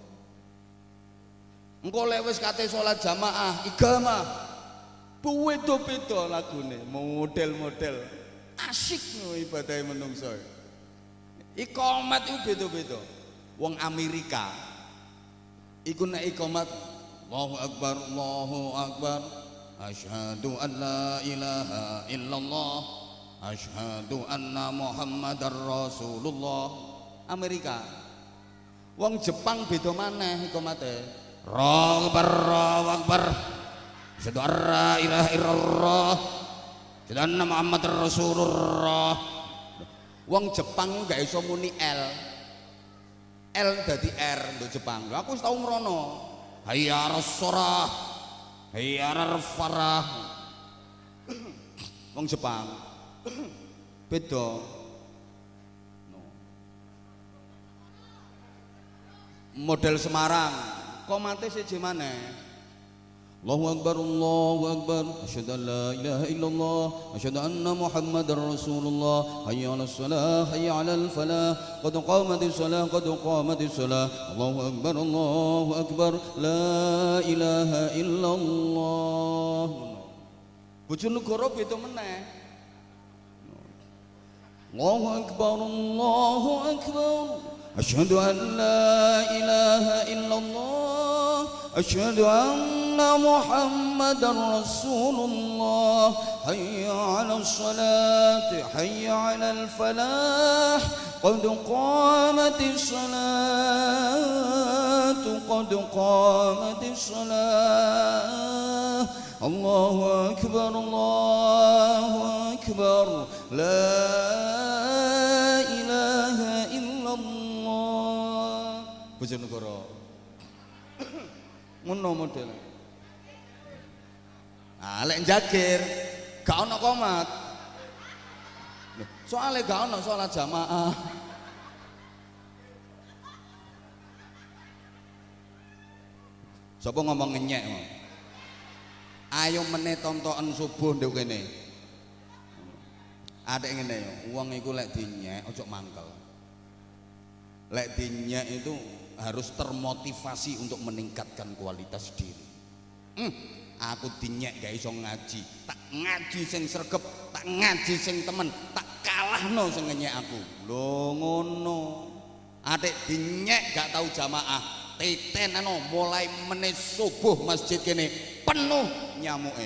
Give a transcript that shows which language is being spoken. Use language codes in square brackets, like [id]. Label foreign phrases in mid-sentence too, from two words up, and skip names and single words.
[jv] Engko lek wis kate salat jamaah, iqamah, beda-beda lagune, model-model. Asyik no ibadahe menungso. Iqamat itu beda-beda. Wong Amerika iku nek iqamat [ar] الله أكبر، الله أكبر، أشهد أن لا إله إلا الله، أشهد أن محمدا رسول الله. [jv] Amerika. Wong Jepang beda maneh iqamate. [ar] الله أكبر، الله أكبر. أشهد أن لا إله إلا الله، أشهد أن محمدا رسول الله. [jv] Wong Jepang gak iso muni L. L dadi R untuk Jepang. Lho aku wis tau mrono. [ar] حي على الصلاة، حي على الفلاح. [jv] Wong Jepang beda. Model Semarang, komate siji maneh. [ar] الله أكبر، الله أكبر، أشهد أن لا إله إلا الله، أشهد أن محمدا رسول الله، حي على الصلاة، حي على الفلاح، قد قامت الصلاة، قد قامت الصلاة. الله أكبر، الله أكبر، لا إله إلا الله. [jv] Bojonegoro beda meneh. [ar] الله أكبر، الله أكبر، أشهد أن لا إله إلا الله، أشهد أن أن محمدا رسول الله. حي على الصلاة حي على الفلاح. قد قامت الصلاة قد قامت الصلاة. الله أكبر الله أكبر. لا إله إلا الله. [jv] Bojonegoro ngono model. Ah lek njagir gak ono komat. Soalnya gak ono sholat jamaah. Sapa ngomong ngenyek mau? Ayo meneh tontonan subuh ndek kene. Adek ngene yo, wong iku lek dinyek ojo mangkel. Lek dinyek [id] itu harus termotivasi untuk meningkatkan kualitas diri. [jv] Aku dinyek gak iso ngaji, tak ngaji sing sregep, tak ngaji sing temen, tak kalahno sing ngenyek aku. Lho ngono. Adek dinyek gak tahu jamaah, tetenano mulai meneh subuh masjid kene penuh nyamuke.